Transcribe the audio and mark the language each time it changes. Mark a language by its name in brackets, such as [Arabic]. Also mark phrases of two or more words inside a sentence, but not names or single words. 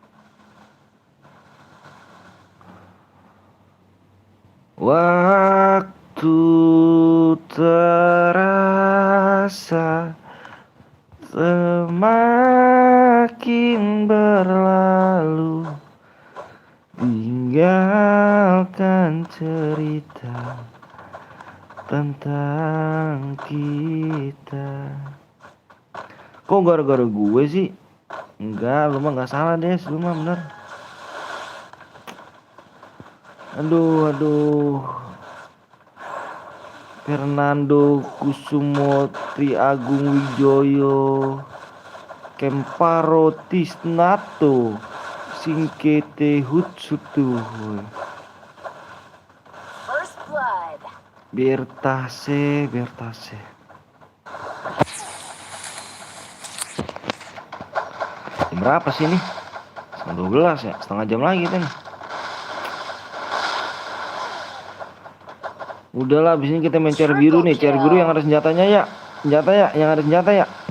[Indonesian] Waktu terasa semakin berlalu, tinggalkan cerita tentang kita. Kok gara-gara gue sih? Enggak, lu mah nggak salah deh, lu mah bener. Aduh. Fernando Kusumo Triagung Wijoyo Kemparo Tisnato Singkete Hutsutu [English] First blood. [Indonesian] Bertase. Jam berapa sih ini? Setengah 12 ya? Setengah jam lagi kan. Udahlah, abis ini kita main cair biru nih. Cair biru yang ada senjatanya ya. Senjata ya, yang ada senjata ya.